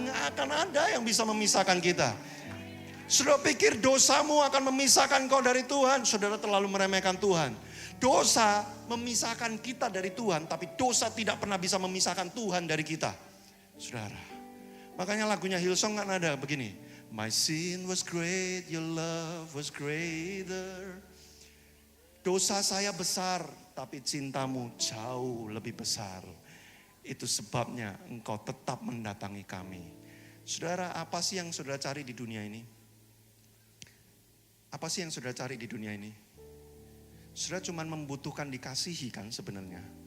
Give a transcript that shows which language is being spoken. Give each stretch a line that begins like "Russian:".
Indonesian: Nggak akan ada yang bisa memisahkan kita. Saudara pikir dosamu akan memisahkan kau dari Tuhan? Saudara terlalu meremehkan Tuhan. Dosa memisahkan kita dari Tuhan, tapi dosa tidak pernah bisa memisahkan Tuhan dari kita. Saudara, makanya lagunya Hillsong kan ada begini.
English: My sin was great, your love was greater.
Indonesian: Dosa saya besar, tapi cintamu jauh lebih besar. Itu sebabnya engkau tetap mendatangi kami. Saudara, apa sih yang saudara cari di dunia ini? Apa sih yang saudara cari di dunia ini? Saudara cuma membutuhkan dikasihi kan sebenarnya.